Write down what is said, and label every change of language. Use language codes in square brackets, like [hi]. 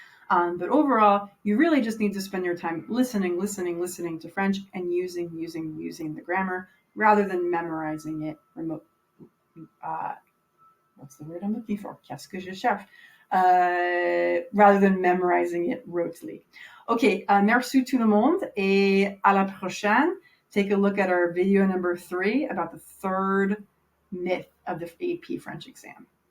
[en] But overall, you really just need to spend your time listening to French and using the grammar rather than memorizing it remote. What's the word I'm looking for? [fr] Qu'est-ce que je cherche? [en] Rather than memorizing it rotely. [fr] Okay, merci tout le monde et à la prochaine. [en] Take a look at our video number 3 about the third myth of the AP French exam.